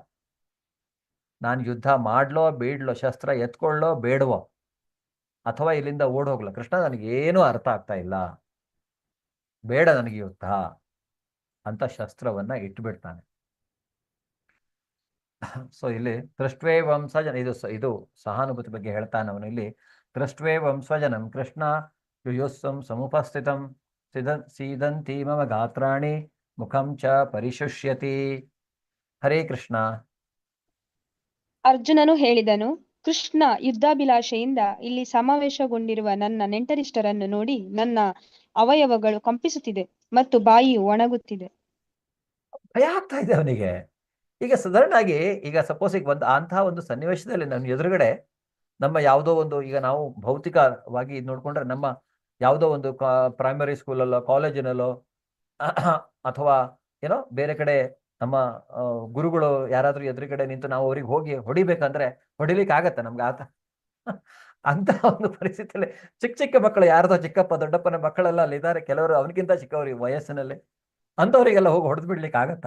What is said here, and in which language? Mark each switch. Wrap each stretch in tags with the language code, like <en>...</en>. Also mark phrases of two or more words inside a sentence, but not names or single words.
<kn>ನಾನು ಯುದ್ಧ ಮಾಡ್ಲೋ ಬೇಡ್ಲೋ, ಶಸ್ತ್ರ ಎತ್ಕೊಳ್ಳೋ ಬೇಡವೋ, ಅಥವಾ ಇಲ್ಲಿಂದ ಓಡ್ ಹೋಗ್ಲೋ, ಕೃಷ್ಣ ನನಗೇನು ಅರ್ಥ ಆಗ್ತಾ ಇಲ್ಲ, ಬೇಡ ನನಗೆ ಯುದ್ಧ ಅಂತ ಶಸ್ತ್ರವನ್ನ ಇಟ್ಬಿಡ್ತಾನೆ. ಸೊ ಇಲ್ಲಿ</kn> <sa>ದೃಷ್ಟ್ವೇ ವಂಶಜನ,</sa> <kn>ಇದು ಸಹಾನುಭೂತಿ ಬಗ್ಗೆ ಹೇಳ್ತಾನೆ ಅವನು ಇಲ್ಲಿ.</kn> <sa>ದೃಷ್ಟ್ವೇ ವಂಶಜನಂ ಕೃಷ್ಣ ಯುಯುಸ್ಸಂ ಸಮುಪಸ್ಥಿತಂ ಸೀದಂತಿ ಮಮ ಗಾತ್ರಾಣಿ ಮುಖಂ ಚ ಪರಿಶುಷ್ಯತಿ. ಹರೇ ಕೃಷ್ಣ.</sa> <kn>ಅರ್ಜುನನು ಹೇಳಿದನು, ಕೃಷ್ಣ ಯುದ್ಧಾಭಿಲಾಷೆಯಿಂದ ಇಲ್ಲಿ ಸಮಾವೇಶಗೊಂಡಿರುವ ನನ್ನ ನೆಂಟರಿಷ್ಟರನ್ನು ನೋಡಿ ನನ್ನ ಅವಯವಗಳು ಕಂಪಿಸುತ್ತಿದೆ ಮತ್ತು ಬಾಯಿಯು ಒಣಗುತ್ತಿದೆ. ಭಯ ಆಗ್ತಾ ಇದೆ ಅವನಿಗೆ. ಈಗ ಸಾಧಾರಣ ಆಗಿ ಈಗ ಸಪೋಸ್ ಈಗ ಅಂತಹ ಒಂದು ಸನ್ನಿವೇಶದಲ್ಲಿ ನನ್ನ ಎದುರುಗಡೆ ನಮ್ಮ ಯಾವುದೋ ಒಂದು, ಈಗ ನಾವು ಭೌತಿಕವಾಗಿ ನೋಡ್ಕೊಂಡ್ರೆ ನಮ್ಮ ಯಾವುದೋ ಒಂದು</kn> <en>primary schoolallo</en> <kn>ಕಾಲೇಜಿನಲ್ಲೋ ಅಥವಾ ಏನೋ ಬೇರೆ ಕಡೆ ನಮ್ಮ ಗುರುಗಳು ಯಾರಾದ್ರೂ ಎದುರುಗಡೆ ನಿಂತು ನಾವು ಅವ್ರಿಗೆ ಹೋಗಿ ಹೊಡಿಬೇಕಂದ್ರೆ ಹೊಡಿಲಿಕ್ಕೆ ಆಗತ್ತೆ ನಮ್ಗೆ ಅಂತ ಒಂದು ಪರಿಸ್ಥಿತಿಯಲ್ಲಿ ಚಿಕ್ಕ ಚಿಕ್ಕ ಮಕ್ಕಳು, ಯಾರ್ದೋ ಚಿಕ್ಕಪ್ಪ ದೊಡ್ಡಪ್ಪನ ಮಕ್ಕಳೆಲ್ಲ ಅಲ್ಲಿದ್ದಾರೆ, ಕೆಲವರು ಅವನಿಗಿಂತ ಚಿಕ್ಕವ್ರಿಗೆ ವಯಸ್ಸಿನಲ್ಲಿ, ಅಂಥವರಿಗೆಲ್ಲ ಹೋಗಿ ಹೊಡೆದು ಬಿಡ್ಲಿಕ್ಕೆ ಆಗತ್ತಾ?</kn>